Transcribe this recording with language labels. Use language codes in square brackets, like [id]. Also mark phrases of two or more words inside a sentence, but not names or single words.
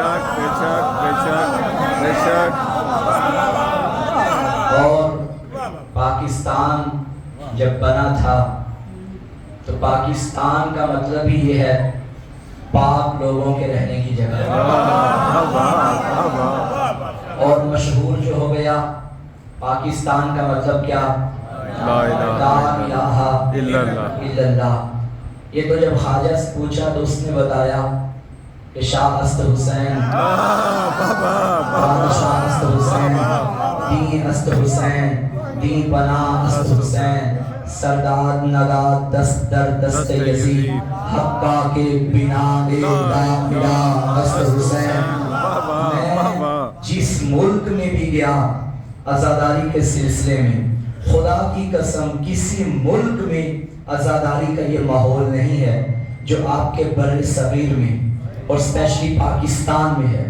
[ur] اور پاکستان جب بنا تھا تو پاکستان کا مطلب ہی یہ ہے پاک لوگوں کے رہنے کی جگہ. اور مشہور جو ہو گیا پاکستان کا مطلب کیا؟ [ar] لا الہ الا اللہ. [ur] یہ تو جب خواجہ سے پوچھا تو اس نے بتایا کہ [fa] شاہ است حسین، شاہ است حسین، دین است حسین، دین پناہ است حسین، سرداد نگاد دست در دست یزید، حقا کے بنا دامدہ است حسین. [ur] میں جس ملک میں بھی گیا عزاداری کے سلسلے میں، خدا کی قسم کسی ملک میں عزاداری کا یہ ماحول نہیں ہے جو آپ کے بر صغیر میں اور اسپیشلی پاکستان میں ہے.